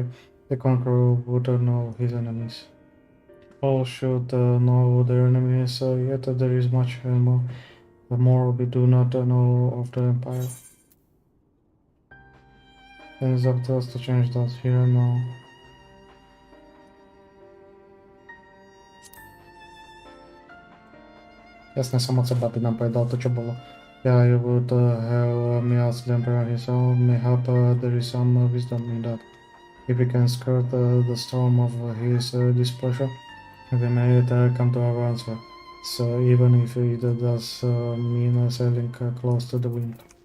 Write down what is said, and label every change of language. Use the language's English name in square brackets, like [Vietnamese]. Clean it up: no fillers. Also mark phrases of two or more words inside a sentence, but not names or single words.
[English] The conqueror would know his enemies. All should know their enemies, yet there is much more we do not know of the Empire. And it's up to us to change that here and now. [Slovak] Jasne, som od seba by nám povedal to, čo bolo. [English] Yeah, you would have me ask the Emperor himself, mayhap there is some wisdom in that. If we can skirt the storm of his displeasure, we may come to our answer. So even if it does mean sailing close to the wind.